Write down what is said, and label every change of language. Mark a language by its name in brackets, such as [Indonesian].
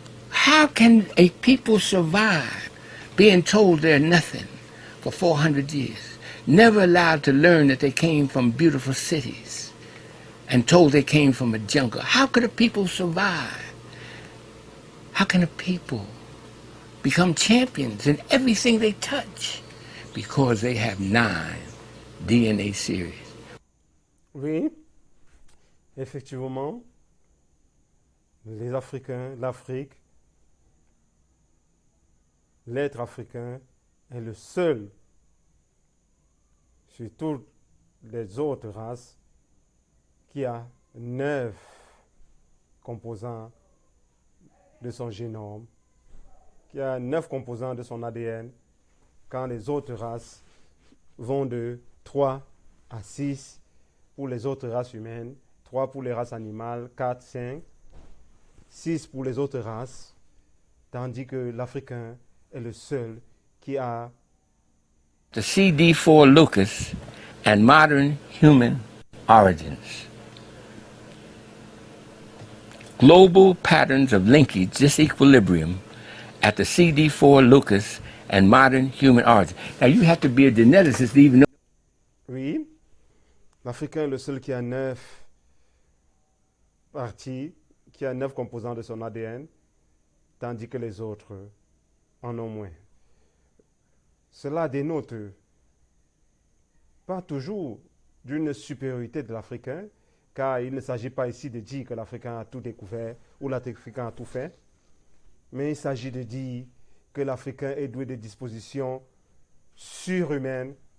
[English] How can a people survive being told they're nothing for 400 years, never allowed to learn that they came from beautiful cities, and told they came from a jungle? How could a people survive? How can a people become champions in everything they touch? Because they have 9 DNA series. [French] Oui, effectivement, les Africains, l'Afrique, l'être africain est le seul sur toutes les autres races qui a 9 composants de son génome, qui a 9 composants de son ADN, quand les autres races vont de 3 à 6 pour les autres races humaines, 3 pour les races animales, 4, 5, 6 pour les autres races, tandis que l'Africain est le seul qui a [English] The CD4 locus and modern human origins. Global patterns of linkage, disequilibrium at the CD4 locus and modern human origin. Now you have to be a geneticist to even know. [French] Oui, l'Africain est le seul qui a 9 parties, qui a 9 composants de son ADN, tandis que les autres en ont moins. Cela dénote pas toujours d'une supériorité de l'Africain, car il ne s'agit pas ici de dire que l'Africain a tout découvert ou l'Africain a tout fait, mais il s'agit de dire que l'Africain est doué de dispositions surhumaines.